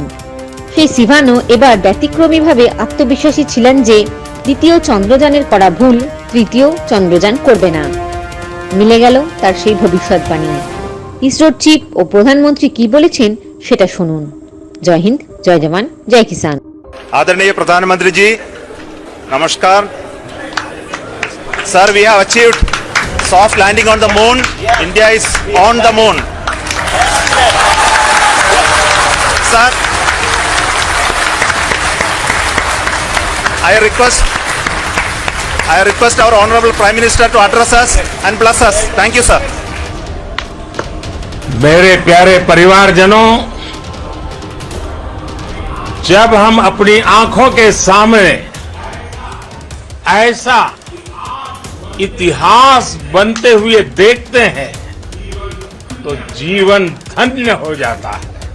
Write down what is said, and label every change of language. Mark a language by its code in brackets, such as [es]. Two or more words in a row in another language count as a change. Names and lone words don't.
[bn] সেই সিভানও এবার ব্যতিক্রমীভাবে আত্মবিশ্বাসী ছিলেন যে দ্বিতীয় চন্দ্রযানের করা ভুল তৃতীয় চন্দ্রযান করবে না। মিলে গেল তার সেই ভবিষ্যৎবাণী। ইসরোর চিফ ও প্রধানমন্ত্রী কি বলেছেন সেটা শুনুন। [hi] जय हिन्द, जय जवान, जय किसान। आदरणीय प्रधानमंत्री जी, नमस्कार सर। [en] we have achieved soft landing on the moon. India is on the moon. Sir, I request our Honorable Prime Minister to address us and bless us. Thank you, sir. [hi] मेरे प्यारे परिवारजनों, जब हम अपनी आंखों के सामने ऐसा इतिहास बनते हुए देखते हैं तो जीवन धन्य हो जाता है।